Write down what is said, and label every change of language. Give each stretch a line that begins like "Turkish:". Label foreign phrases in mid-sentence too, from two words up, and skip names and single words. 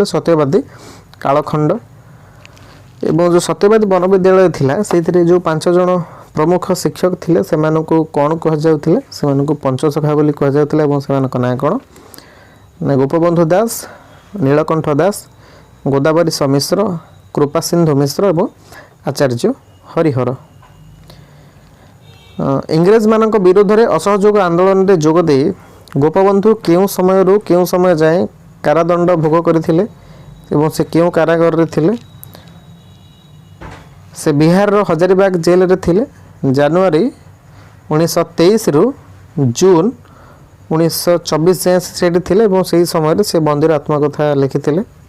Odia: ସତ୍ୟବାଦୀ କାଳଖଣ୍ଡ। ଏବଂ ଯେ ସତ୍ୟବାଦୀ ବନବିଦ୍ୟାଳୟ ଥିଲା ସେଥିରେ ଯେ 5 ଜଣ ପ୍ରମୁଖ ଶିକ୍ଷକ ଥିଲେ ସେମାନଙ୍କୁ କଣ କୁହା ଯାଉଥିଲେ? ସେମାନଙ୍କୁ ପଞ୍ଚସଖା ବୋଲି କୁହା ଯାଉଥିଲେ ଏବଂ ସେମାନଙ୍କ ନାମ କଣ? गोपबंधु दास, नीलकंठ दास, गोदावरी समिश्र, कृपासिंधु मिश्र एवं आचार्य हरिहर। ଇଂରେଜ ମାନଙ୍କ ବିରୋଧ ରେ ଅସହଯୋଗ ଆନ୍ଦୋଳନ ରେ ଯୋଗ ଦେ ଗୋପବନ୍ଧୁ କେଉଁ ସମୟ ରୁ କେଉଁ ସମୟ ଯାଏ କାରାଦଣ୍ଡ ଭୋଗ କରିଥିଲେ ଏବଂ ସେ କେଉଁ କାରାଗାର ରେ ଥିଲେ? ସେ ବିହାର ର ହଜାରିବାଗ ଜେଲ ରେ ଥିଲେ। ଜାନୁଆରୀ 1923 ରୁ ଜୁନ 1924 ଯାଏ ସେଠି ଥିଲେ ଏବଂ ସେହି ସମୟ ରେ ସେ ବନ୍ଦୀର ଆତ୍ମକଥା ଲେଖିଥିଲେ।